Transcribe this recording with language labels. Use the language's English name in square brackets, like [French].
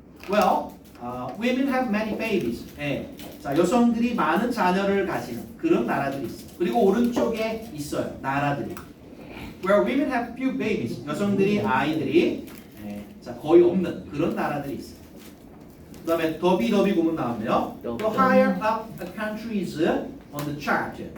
[English] Well, women have many babies. [Korean] 자 여성들이 많은 자녀를 가지는 그런 나라들이 있어요. 그리고 오른쪽에 있어요 나라들이. [English] Where women have few babies [Korean] 여성들이 아이들이 자 거의 없는 그런 나라들이 있어요. 그다음에 더비 구문 나왔네요. [English] The higher up a country is on the chart.